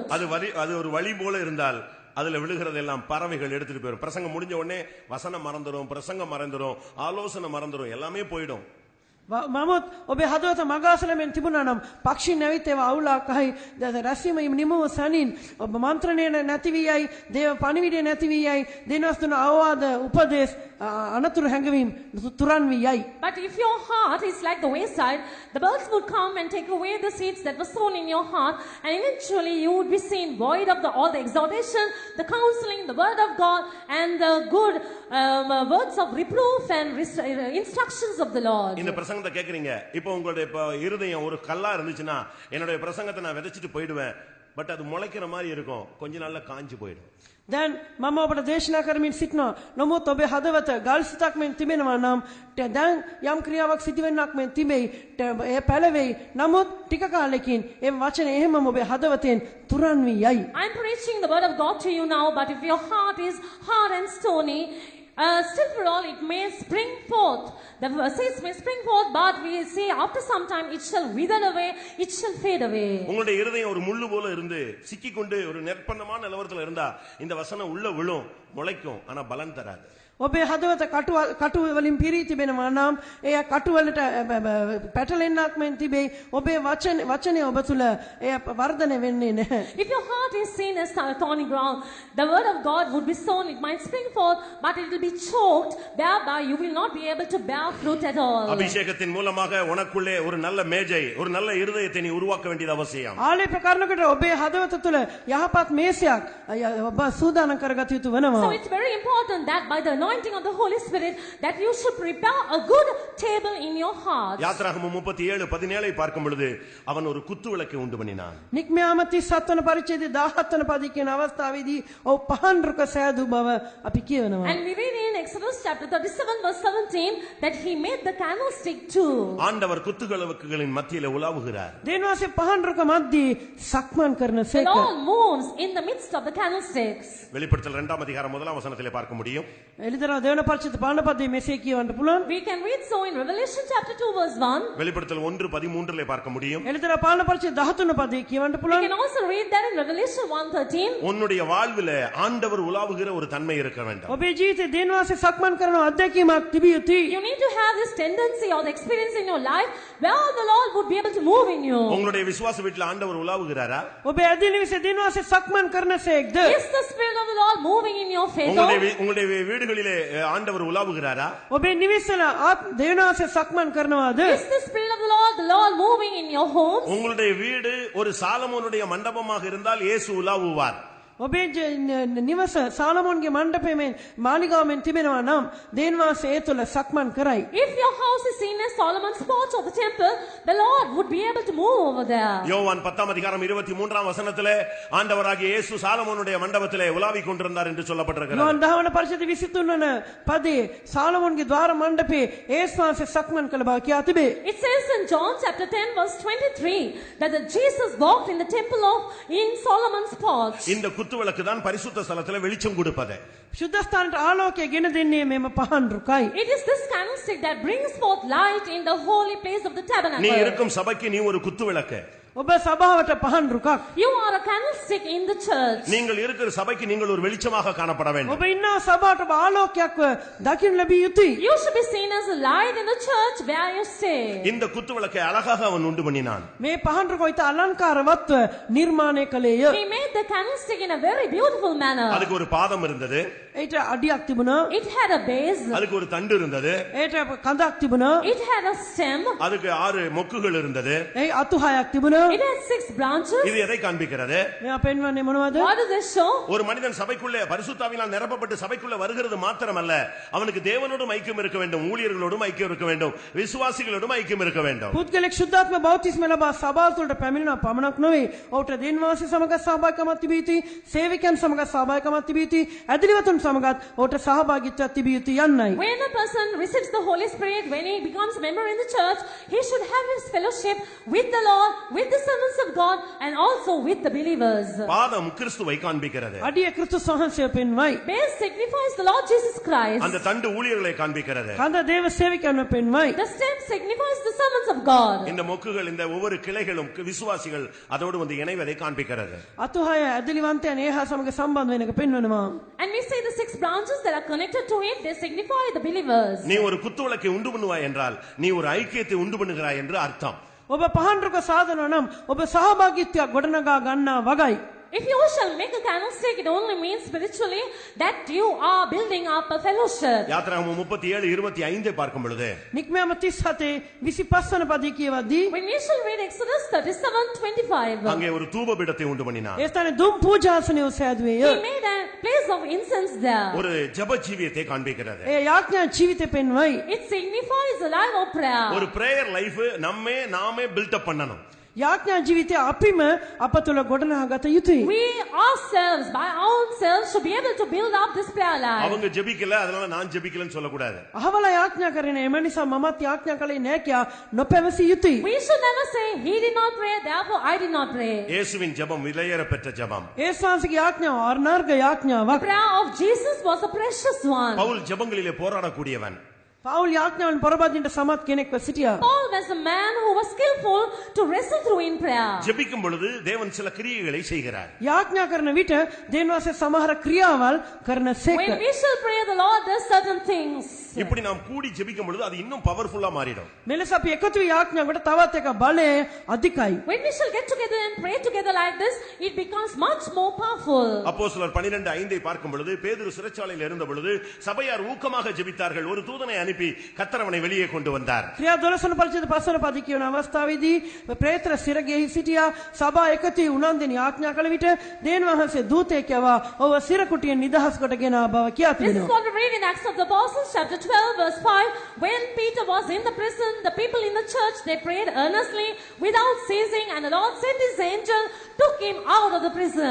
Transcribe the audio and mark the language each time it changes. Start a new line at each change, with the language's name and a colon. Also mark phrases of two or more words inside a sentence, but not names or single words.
Tamil: அது ஒரு வழி போல இருந்தால் அதுல விழுகிறதெல்லாம் பறவைகள் எடுத்துட்டு போயிடும். பிரசங்கம் முடிஞ்ச உடனே வசனம் மறந்துடும், பிரசங்கம் மறந்துடும், ஆலோசனை மறந்துடும், எல்லாமே போயிடும்.
Sinhala: මමත් ඔබේ හදවත මගාසලෙන් තිබුණා නම් පක්ෂීන් ඇවිත් ඒවා අවුලක් අහයි රැස්වීම නිමව සනින් ඔබ මන්ත්‍රණය නැති වී යයි, දේව පණිවිඩය නැති වී යයි, දෙනස් දුන අවවාද උපදේශ අනතුරු හැඟවීම තුරන් වී යයි.
English: But if your heart is like the wayside, the birds would come and take away the seeds that were sown in your heart, and eventually you would be seen void of all the exhortation, the counseling, the word of God, and the good words of reproof and instructions of the Lord.
Tamil: இந்த பிரசங்கத்தை கேக்குறீங்க. இப்போ உங்களுடைய இருதயம் ஒரு கல்லா இருந்துச்சுன்னா என்னுடைய பிரசங்கத்தை நான் விதைச்சிட்டு போயிடுவேன். பட் அது முளைக்கிற மாதிரி இருக்கும், கொஞ்ச நாள்ல காஞ்சு போயிடும்.
Sinhala: දැන් මම ඔබට දේශනා කරමින් සිටිනවා. නමුත් ඔබේ හදවත ගල් සිතක් මෙන් තිබෙනවා නම් දැන් යම් ක්‍රියාවක් සිදුවෙන්නක් මෙන් තිබෙයි. ඒ පැලවෙයි. නමුත් ටික කාලෙකින් ඒ වචනේ එහෙමම ඔබේ හදවතෙන් තුරන් වී යයි.
English: I'm preaching the word of God to you now, but if your heart is hard and stony, Still for all it may spring forth. The seeds may spring forth, but we see after some time it shall wither away, it shall fade away.
Tamil: உங்களுடைய இருதயம் ஒரு முள்ளு போல இருந்து சிக்கிக்கொண்டு ஒரு நெற்பந்தமான நிலவரத்துல இருந்தா இந்த வசனம் உள்ள விழும், முளைக்கும், ஆனா பலன் தராது.
Sinhala: ඔබේ හදවත කටු වලින් පිරී තිබෙනවා නම් එය කටු වලට පැටලෙන්නක් මෙන් තිබේ. ඔබේ වචනේ ඔබ තුල එය වර්ධනය වෙන්නේ නැහැ.
English: If your heart is seen as thorny ground, the word of God would be sown, it might spring forth, but it will be choked, thereby you will not be able to bear fruit at all.
Tamil: அபிஷேகத்தின் மூலமாக உனக்குள்ளே ஒரு நல்ல மேஜை, ஒரு நல்ல இருதயத்தை நீ உருவாக்க வேண்டியது அவசியம்.
Sinhala: ආලේප කරනකොට ඔබේ හදවත තුල යහපත් මේසයක් ඔබ සූදානම් කරගත යුතු වෙනවා.
English: So it's very important that by the anointing of the Holy Spirit that you should prepare a good table in your heart.
Tamil: யாத்ராகமம் 37:17 பார்க்கும் பொழுது அவன் ஒரு குத்து விளக்கை உண்டு பண்ணினான்.
Sinhala: නික්මයාම 37 වන පරිච්ඡේදයේ 17 වන පදයේ කියන අවස්ථාවේදී ඔව් පහන් රුක සෑදු බව අපි කියනවා.
English: And we read in Exodus chapter 37 verse 17 that he made the candlestick too.
Tamil: ஆண்டவர் குத்துவிளக்குகளின் மத்தியில உலாவுகிறார்.
Sinhala: දෙවියන්සේ පහන් රුක මැද්දේ සක්මන් කරන
English: The
Sinhala: සේක.
English: Lord moves in the midst of the candlesticks.
Tamil: வெளிப்படுத்தல் 2 அதிகாரம் 1 வசனத்திலே பார்க்க முடியும்.
Sinhala: එළිදර දෙවන පරිච්ඡේද 5 පදයේ මෙසේ කියවන්න පුළුවන්.
English: We can read so in Revelation chapter 2 verse 1.
Tamil: வெளிப்படுத்தல் 1:13 பார்க்க முடியும்.
Sinhala: එළිදර 5 පරිච්ඡේද 13 පදයේ කියවන්න
English: We
Sinhala: පුළුවන්.
English: can also read that in Revelation 1:13.
Tamil: உன்னுடைய வாழ்விலே ஆண்டவர் உலாவுகிற ஒரு தன்மை இருக்க வேண்டும்.
Sinhala: ඔබේ ජීවිතේ දෙවියන්සේ සක්මන් කරන අත්දැකීමක් තිබිය යුතුයි.
English: You need to have this tendency or the experience in your life where the Lord would be able to move in you.
Tamil: உங்களுடைய விசுவாச வீட்டில் ஆண்டவர் உலாவுகிறாரா?
Sinhala: ඔබේ ඇදහිලිවිසේ දෙවියන්සේ සක්මන් කරන සේක්ද?
English: Is the Spirit of the Lord moving in your faith?
Tamil: உங்களுடைய வீடுகளிலே ஆண்டவர் உலாவுகிறாரா?
Sinhala: ඔබේ නිවිසල දෙවියන්සේ සක්මන් කරනවාද?
English: Is the Spirit of the Lord moving in your homes?
Tamil: உங்களுடைய வீடு ஒரு சாலமோனுடைய மண்டபமாக இருந்தால் இயேசு உலாவுவார்.
Sinhala: ඔබේ නිවස සාලමෝන්ගේ මණ්ඩපයේ මාලිගාවෙන් තිබෙනවා නම් දෙවියන්සේ ඒ තුල සක්මන් කරයි.
English: If your house is seen as Solomon's porch of the temple, the Lord would be able to move over there.
Tamil: யோவான் 10 அதிகாரம் 23 வசனத்திலே ஆண்டவராகிய இயேசு சாலமோனுடைய மண்டபத்திலே உலாவிக் கொண்டிருந்தார் என்று சொல்லப்பட்டிருக்கிறது.
Sinhala: யோவான் 10 වන පරිච්ඡේද 23 වන පදේ සාලමෝන්ගේ ద్వාර මණ්ඩපයේ ඒස්වාසේ සක්මන් කළ බව කියා තිබේ.
English: It says in John chapter 10 verse 23 that Jesus walked in the temple in Solomon's porch.
Tamil: இந்த குத்துவிளக்கு தான் பரிசுத்த ஸ்தலத்திலே வெளிச்சம் கொடுப்பது.
Sinhala: සුද්ධස්ථානට ආලෝකය ගෙන දෙන්නේ මෙම පහන් රුකයි.
English: It is this candlestick that brings forth light in the holy place of the
Tamil: நீ
English: tabernacle.
Tamil: இருக்கும் சபைக்கு நீ ஒரு குத்துவிளக்கு.
Sinhala: ඔබ සභාවට පහන් රුකක්.
English: You are a candlestick in the church.
Tamil: நீங்கள் இருக்கிற சபைக்கு நீங்கள் ஒரு வெளிச்சமாக காணப்பட வேண்டும்.
Sinhala: ඔබ ඉන්න සභාවට ඔබ ආලෝකයක් දකින්න ලැබිය යුතුයි.
English: You should be seen as a light in the church where you stay.
Tamil: இந்த குத்துவிளக்கை அழகாக அவன் உண்டு பண்ணினான்.
Sinhala: මේ පහන් රුක ඉත අලංකාරවත්ව නිර්මාණය කළේය.
English: He made the candlestick in a very beautiful manner.
Tamil: அதுக்கு ஒரு பாதம் இருந்தது.
Sinhala: ඒට අඩියක් තිබුණා.
English: It had a base.
Tamil: அதுக்கு ஒரு தண்டு இருந்தது.
Sinhala: ඒට කඳක් තිබුණා.
English: It had a stem.
Tamil: அதுக்கு 6 மொக்குகள் இருந்தது.
Sinhala: ඒ අතු හයක් තිබුණා.
English: It had 6 branches.
Tamil: இது எதை காண்பிக்கிறது?
Sinhala: මෙයා පෙන්වන්නේ මොනවද?
English: What does this show?
Tamil: ஒரு மனிதன் சபைக்குள்ளே பரிசுத்தாவினால் நிரப்பப்பட்டு சபைக்குள்ளே வருகிறது மாத்திரமல்ல, அவனுக்கு தேவனோடும் ஐக்கியம் இருக்க வேண்டும், ஊழியர்களோடும் ஐக்கியம் இருக்க வேண்டும், விசுவாசிகளோடும் ஐக்கியம் இருக்க வேண்டும்.
Sinhala: පුද්ගලෙක් ශුද්ධාත්ම බෞතිස්ම ලබා සභාව තුළට පැමිණෙනවා පමණක් නොවේ. ඔහුට දෙන්වාසී සමග සහභාගීකමක් තිබිය යුතුයි, සේවකයන් සමග සහභාගීකමක් තිබිය යුතුයි, ඇදහිලිවතුන් සමගත් ඔහුට සහභාගීත්වයක් තිබිය යුතුයි යන්නයි.
English: When a person receives the Holy Spirit, when he becomes a member in the church, he should have his fellowship with the Lord, with the servants of God, and also with the believers.
Tamil: பாதம் கிறிஸ்துவை காண்பிக்கிறது.
Sinhala: අඩිය ක්‍රිස්තුස් වහන්සේ පෙන්වයි.
English: Base signifies the Lord Jesus Christ.
Tamil: அந்த தண்டு ஊழியர்களை காண்பிக்கிறது.
Sinhala: කඳ දේව සේවකයන්ව පෙන්වයි.
English: The stem signifies the servants of God.
Tamil: இந்த மொக்குகள், இந்த ஒவ்வொரு கிளைகளும் விசுவாசிகள் அதோடு வந்து இணைவதை காண்பிக்கிறது.
Sinhala: අතු හය ඇදලිවන්තයන් ඒහා සමග සම්බන්ධ වෙනක පෙන්වනවා.
English: And we say the 6 branches that are connected to it, they signify the believers.
Tamil: நீ ஒரு குத்துவிளக்கை உண்டு பண்ணுவாய் என்றால் நீ ஒரு ஐக்கியத்தை உண்டு பண்ணுகிறாய் என்று அர்த்தம்.
Sinhala: ඔබ පහන් රුක සාදනවා නම් ඔබ සහභාගීත්වයක් ගොඩනගා ගන්නා වගයි.
English: If you shall make a candlestick, it only means spiritually that you are building up a fellowship.
Tamil: யாத்ராகமம் 37:25 பார்க்கும் பொழுது
Sinhala: නික්මයාම 37 25 වන පදයේ කියවද්දී
English: When we shall read Exodus 37:25,
Tamil: அங்கே ஒரு தூபபீடத்தை உண்டு பண்ணினான்.
Sinhala: ඒ ස්ථානයේ දුම් පූජාසනය සෑදුවේය.
English: he made a place of incense there.
Tamil: ஒரு ஜெப ஜீவியத்தை காண்பிக்கிறது.
Sinhala: ඒ යාඥා ජීවිතේ පෙන්වයි.
English: It signifies a life of prayer.
Tamil: ஒரு
English: prayer life
Tamil: நாமே
English: build up
Tamil: பண்ணணும்.
Sinhala: යාඥා ජීවිතය අපිම අප තුළ ගොඩනගාගත යුතුයි.
English: We ourselves, by ourselves, should be able to build up this prayer life.
Tamil: அவங்க ஜெபிக்கல அதனால நான் ஜெபிக்கலன்னு சொல்லக்கூடாது.
Sinhala: අහවල යාඥා කරන්නේ එම නිසා මමත් යාඥා කළේ නැහැ කියා නොපැවසිය යුතුයි.
English: We should never say, he did not pray, therefore I did not pray.
Tamil: இயேசுவின் ஜெபம் விலையேற பெற்ற ஜெபம்.
Sinhala: ඒසුස් වහන්සේගේ යාඥාව අර්ණාර්ග යාඥාවක්.
English: The prayer of Jesus was a precious one.
Tamil: பவுல் ஜெபங்களிலே போராடக்கூடியவன்.
Sinhala: පවුල් යාඥාවෙන් පොරබදින්නට සමත් කෙනෙක්ව සිටියා.
English: Paul was a man who was skillful to wrestle through in prayer.
Tamil: ஜெபிக்கும் பொழுது தேவன் சில கிரியைகளை செய்கிறார்.
Sinhala: යාඥා කරන විට දෙවියන් වහන්සේ සමහර ක්‍රියාවල් කරන සේක.
English: When we shall pray, the Lord does certain things.
Tamil: இப்படி நாம் கூடி ஜெபிக்கும் பொழுது அது இன்னும் பவர்ஃபுல்லா மாறிடும்.
Sinhala: මෙලෙස අපි එකතු වී යාඥා කොට තවත් එක බලය අධිකයි.
English: When we shall get together and pray together like this, it becomes much more powerful.
Tamil: அப்போஸ்தலர் 12:5 பார்க்கும் பொழுது பேதுரு சிறைச்சாலையில் இருந்த பொழுது சபையார் ஊக்கமாக ஜெபித்தார்கள். ஒரு தூதனை அனுப்பி கர்த்தர் அவனை வெளியே கொண்டு வந்தார்.
Sinhala: ක්‍රියා 12 වන පරිච්ඡේද 5 වන පද කියවන අවස්ථාවේදී පේත්‍ර සිරගෙහි සිටියා. සභා එකතු වී උනන්දුවෙන් යාඥා කළ විට දෙවියන් වහන්සේ දූතයෙක් යවා ඔහුව සිර කුටියෙන් නිදහස් කොට ගෙන ආ බව කියා
English: This is
Sinhala: තිබෙනවා.
English: what we read in Acts of the Apostles, chapter 12, verse 5. When Peter was in the prison, the people in the church, they prayed earnestly without ceasing, and the Lord sent his angel, took him out of the prison.